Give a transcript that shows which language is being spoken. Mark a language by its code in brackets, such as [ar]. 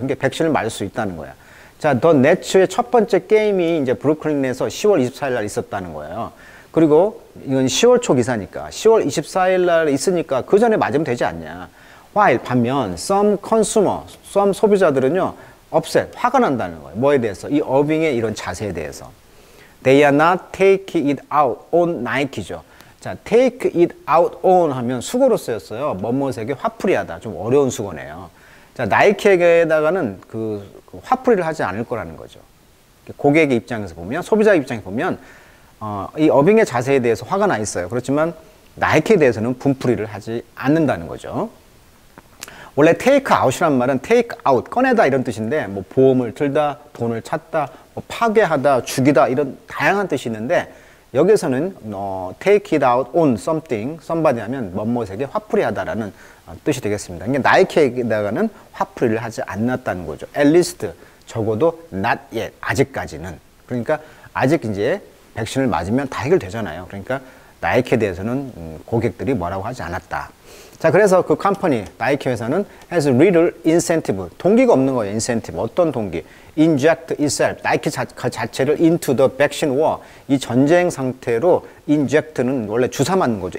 [ko] 그러니까 백신을 맞을 수 있다는 거야. 자, 더 네츠의 첫 번째 게임이 이제 브루클린에서 10월 24일 날 있었다는 거예요. 그리고 이건 10월 초 기사니까 10월 24일 날 있으니까 그 전에 맞으면 되지 않냐. while 반면 [en] some consumer, [ko] some 소비자들은요, [en] upset, [ko] 화가 난다는 거예요. 뭐에 대해서? 이 어빙의 이런 자세에 대해서. [en] They are not taking it out on Nike죠. [ko] 자, take it out on 하면 수거로 쓰였어요. 뭐뭐에게 화풀이하다. 좀 어려운 수거네요. 자, 나이키에게다가는 그 화풀이를 하지 않을 거라는 거죠. 고객의 입장에서 보면, 소비자 입장에서 보면, 이 어빙의 자세에 대해서 화가 나 있어요. 그렇지만 나이키에 대해서는 분풀이를 하지 않는다는 거죠. 원래 take out이란 말은 take out, 꺼내다 이런 뜻인데, 뭐 보험을 들다, 돈을 찾다, 뭐 파괴하다, 죽이다 이런 다양한 뜻이 있는데, 여기서는 [en] take it out on something, somebody [ko] 하면 뭐뭐에게 화풀이하다라는 뜻이 되겠습니다. 그러니까 나이키에다가는 화풀이를 하지 않았다는 거죠. [en] At least [ko] 적어도 [en] not yet, [ko] 아직까지는. 그러니까 아직 이제 백신을 맞으면 다 해결되잖아요. 그러니까 나이키에 대해서는 고객들이 뭐라고 하지 않았다. 자, 그래서 그 컴퍼니, 나이키 회사는 [en] has little incentive, [ko] 동기가 없는 거예요. incentive, 어떤 동기? [en] inject itself, [ko] 나이키 자체를 [en] into the vaccine war, [ko] 이 전쟁 상태로 inject는 원래 주사 맞는 거죠.